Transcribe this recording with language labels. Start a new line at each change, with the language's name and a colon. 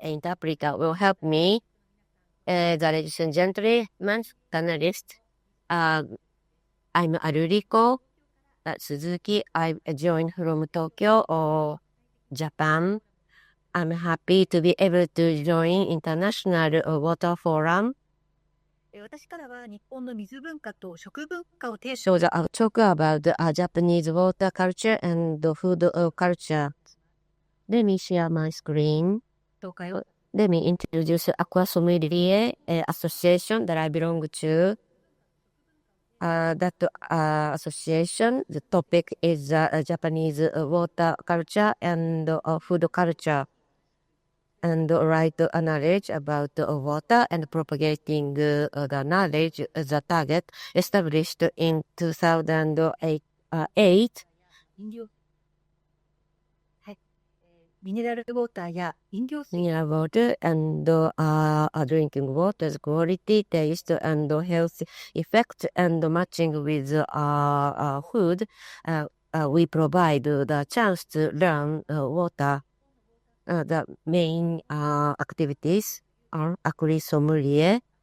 English: Interpreter will help me. Ladies and gentlemen, panelists, I'm Ruriko Suzuki. I joined from Tokyo or Japan. I'm happy to be able to join International Water Forum.
Japanese: 私からは日本の水文化と食文化を提唱
English: So I'll talk about Japanese water culture and the food culture. Let me share my screen.
Japanese: 紹介を
English: let me introduce Aqua Sommelier Association that I belong to. That association, the topic is Japanese water culture and food culture, and write knowledge about water and propagating the knowledge, the target established in 2008.
Japanese: ミネラルウォーターや飲料水
English: Mineral water and drinking water's quality, taste, and health effect, and matching with food. We provide the chance to learn water. The main activities are Aqua Sommelier.